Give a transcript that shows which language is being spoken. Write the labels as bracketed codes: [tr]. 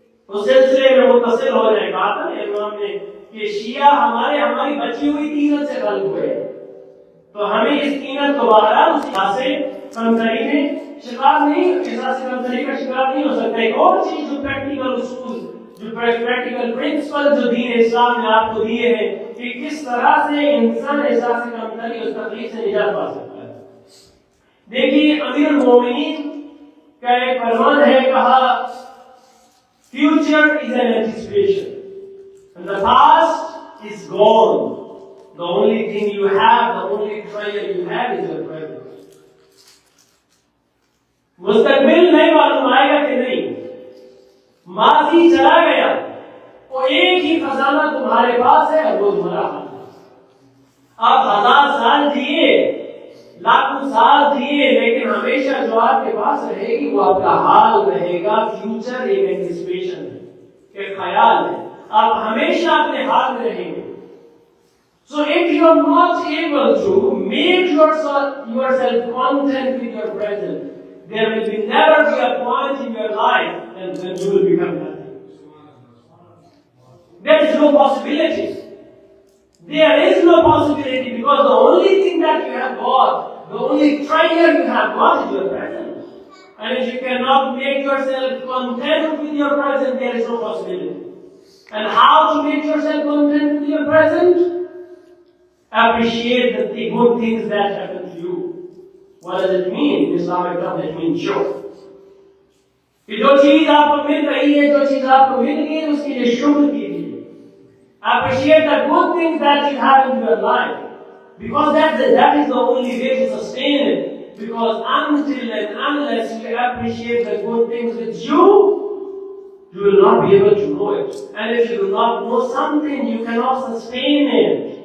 [ur] اس سلسلے میں متصل ہو جائے. کہا تھا امام نے کہ شیعہ ہماری بچی ہوئی تینت سے خلق ہوئے، تو ہمیں اس تینت کو باہر اس سے کمتری میں شکار نہیں، احساس کمتری کا شکار نہیں ہو سکتا. ایک اور چیز جو پریکٹیکل اصول، جو پریکٹیکل پرنسپل جو دین اسلام نے آپ کو دیے ہیں کہ کس طرح سے انسان احساس کمتری اور تکلیف سے نجات پا سکتا ہے. دیکھیے امیر المومنین کا ایک فرمان ہے، کہا [en] future is an anticipation and the past is gone. The only thing you have, the only treasure you have is your present. [ur] مستقبل نہیں معلوم آئے گا کہ نہیں، ماضی چلا گیا، وہ ایک ہی خزانہ تمہارے پاس ہے اور وہ تمہارا حال ہے. آپ 1000 سال جیے، لاکھوں سال جیے، لیکن ہمیشہ جو آپ کے پاس رہے گی وہ آپ کا حال رہے گا. فیوچر ایک اینٹیسپیشن ہے، ایک خیال ہے، آپ ہمیشہ اپنے حال میں رہیں گے. [en] So if you are not able to make yourself content with your present, there will be never be a point in your life and then you will become nothing. There is no possibility. There is no possibility because the only thing that you have got, the only treasure you have got is your present. And if you cannot make yourself content with your present, there is no possibility. And how to make yourself content with your present? Appreciate the good things that happen to you. What does it mean? In Islamic terms, it means shukr. [ur] کہ جو چیز آپ کو مل رہی ہے، جو چیز آپ کو مل گئی ہے، اس کے لیے شکر کیجیے. [en] Appreciate the good things that you have in your life, because that is the only way to sustain it. Because until and unless you appreciate the good things with you, you will not be able to know it. And if you do not know something, you cannot sustain it.